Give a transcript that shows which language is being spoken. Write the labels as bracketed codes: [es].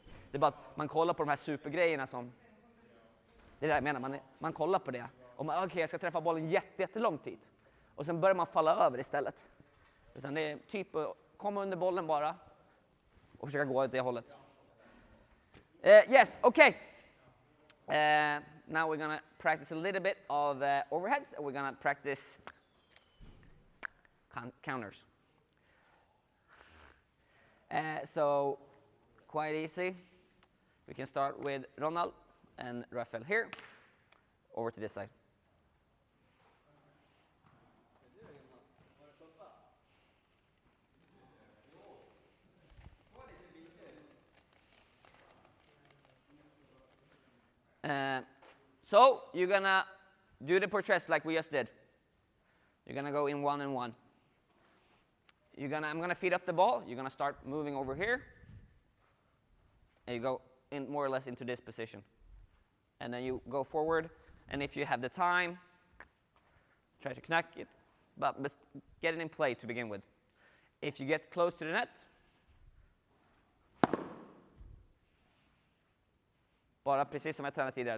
[sv] Det är bara att man kollar på de här supergrejerna som... Det är det jag menar, man kollar på det. Och man, okej, jag ska träffa bollen jättelång tid. Och sen börjar man falla över istället. Utan det är typ att komma under bollen bara. Och försöka gå åt det hållet. [en] Yes, okay. Now we're gonna practice a little bit of overheads. And we're gonna practice counters. So, quite easy. We can start with Ronald and Rafael here. Over to this side. So, you're gonna do the portraits like we just did. You're gonna go in one and one. I'm gonna feed up the ball. You're gonna start moving over here. And you go in more or less into this position. And then you go forward. And if you have the time, try to connect it. But get it in play to begin with. If you get close to the net, [sv] bara precis som jag tränade tidigare.